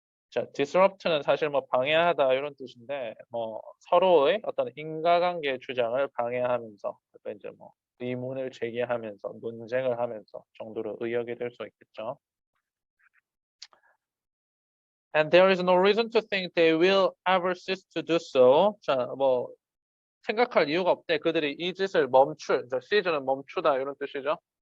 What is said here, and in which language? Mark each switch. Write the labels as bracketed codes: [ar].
[ko] 자, disrupt는 사실 뭐 방해하다 이런 뜻인데 뭐 서로의 어떤 인과관계 주장을 방해하면서 그러니까 이제 뭐 의문을 제기하면서 논쟁을 하면서 정도로 의역이 될 수 있겠죠. [en] And there is no reason to think they will ever cease to do so. [ko] 자, 뭐 생각할 이유가 없대. 그들이 이 짓을 시즌은 멈추다 이런 뜻이죠.